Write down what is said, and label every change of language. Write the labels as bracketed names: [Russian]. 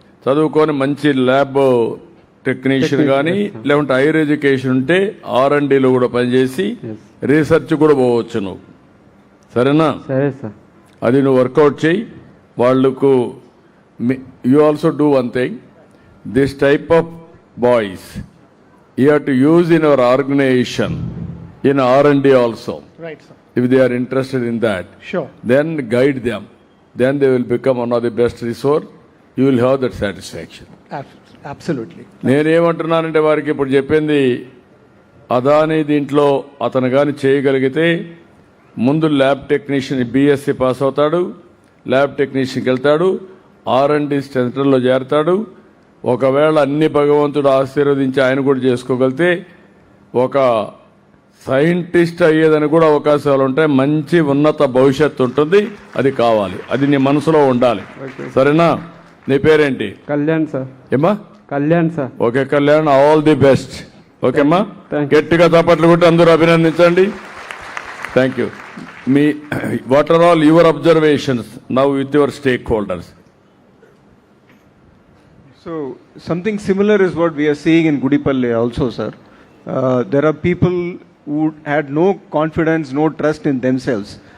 [Telugu] చదువుకొని మంచి lab technician కానీ లేకుంటే హైయర్ ఎడ్యుకేషన్ ఉంటే R&Dలో కూడా పనిచేసి రీసెర్చ్ కూడా పోవచ్చు నువ్వు. సరేనా? సరే సార్. అది నువ్వు వర్కౌట్ చేయి. వాళ్ళకు [English] You also do one thing. This type of boys you have to use in our organisation in R&D also. Right, sir. If they are interested in that, Sure. then guide them. Then they will become one of the best resource. You will have that satisfaction. Absolutely. [Telugu] నేనేమంటున్నానంటే వారికి ఇప్పుడు చెప్పింది అదాని దీంట్లో అతను కానీ చేయగలిగితే ముందు lab technician BSc pass అవుతాడు, ల్యాబ్ టెక్నీషియన్కి వెళ్తాడు, R&D సెంటర్లో చేరతాడు. ఒకవేళ అన్ని భగవంతుడు ఆశీర్వదించి ఆయన కూడా చేసుకోగలిగితే ఒక సైంటిస్ట్ అయ్యేదని కూడా అవకాశాలు ఉంటాయి. మంచి ఉన్నత భవిష్యత్తు ఉంటుంది. అది కావాలి. అది నీ మనసులో ఉండాలి. సరేనా? నీ పేరేంటి? కళ్యాణ్ సార్. ఏమా? Kalyan sir. [English] Okay Kalyan, all the best. [Telugu] ఓకేమ్మా, గట్టిగా చప్పట్లు కొట్టి అందరూ అభినందించండి. Thank you. [English] what are all your observations now with your stakeholders? So something similar is what we are seeing in Gudipalle also, sir. There are people who had no confidence, no trust in themselves.